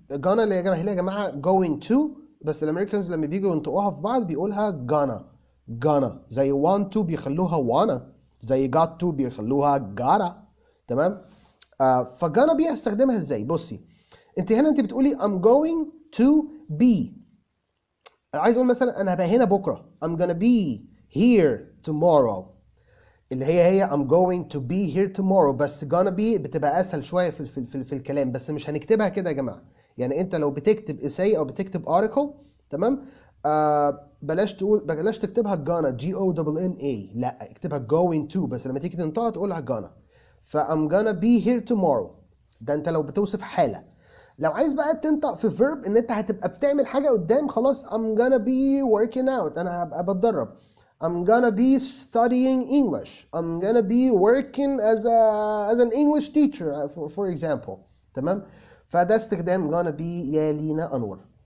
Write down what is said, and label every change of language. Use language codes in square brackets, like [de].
[ar] gonna اللي يا جماعه going to، بس الامريكانز لما بييجوا ينطقوها في بعض بيقولها gonna زي want to بيخلوها wanna، زي got to بيخلوها gotta. تمام؟ فgonna be هستخدمها ازاي؟ بصي انت هنا انت بتقولي I'm going to be. عايز اقول مثلا انا هبقى هنا بكره I'm gonna be here tomorrow، اللي هي I'm going to be here tomorrow. بس gonna be بتبقى اسهل شويه في الكلام، بس مش هنكتبها كده يا جماعه. يعني انت لو بتكتب essay او بتكتب article، تمام، بلاش تكتبها gonna GONNA، لا اكتبها going to، بس لما تيجي تنطقها تقولها gonna. I'm gonna be here tomorrow ده انت لو بتوصف حاله. لو عايز بقى تنطق في verb ان انت هتبقى بتعمل حاجه قدام، خلاص I'm gonna be working out، انا هبقى بتدرب. [en] I'm gonna be studying English. I'm gonna be working as an English teacher for example. [ar] تمام؟ فده استخدام gonna be يا لينا أنور.